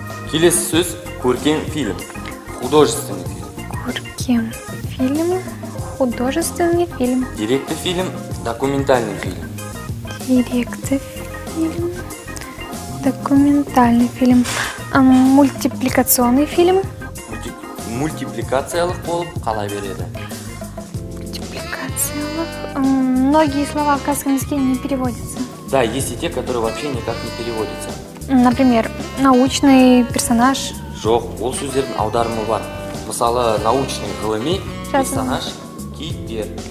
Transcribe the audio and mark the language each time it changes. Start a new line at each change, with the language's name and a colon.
Kazakh: Келесі сөз көркем фильм,
Russian: художественный фильм.
Kazakh: Көркем фильм,
Russian: художественный фильм.
Kazakh: Деректі фильм,
Russian: документальный фильм.
Kazakh: Деректі фильм,
Russian: документальный фильм. Мультипликационный фильм.
Kazakh: Мультипликациялық болып қала береді. Мультипликациялық.
Russian: Многие слова в казахском языке не переводятся. Да, есть и те, которые вообще никак не переводятся. Например, научный персонаж.
Kazakh: Жоқ, ол сөздердің аударымы бар. Мысалы, научный ғылыми персонаж, кейіпкер.